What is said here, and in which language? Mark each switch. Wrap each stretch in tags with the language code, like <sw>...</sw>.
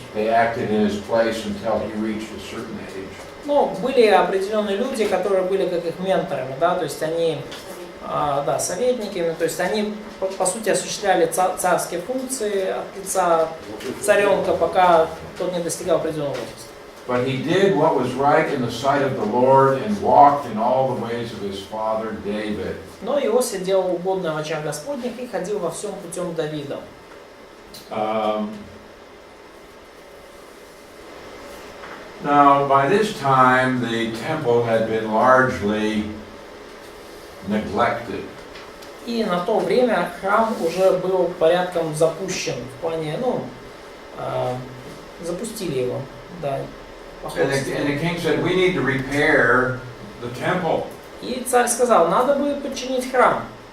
<en>They acted in his place until he reached a certain age.</en> <ru>Ну, были определенные люди, которые были как их менторами, да, то есть они, да, советниками, то есть они, по сути, осуществляли царские функции от лица царенка, пока тот не достигал определенного возраста.</ru> <en>But he did what was right in the sight of the Lord and walked in all the ways of his father David.</en> <ru>Но Иосия делал угодное в очах Господних и ходил во всем путем Давида.</ru> <en>Now, by this time, the temple had been largely neglected.</en> <ru>И на то время храм уже был порядком запущен, в плане, ну, запустили его, да.</ru> <en>And the king said, we need to repair the temple.</en> <ru>И царь сказал, надо бы подчинить храм.</ru>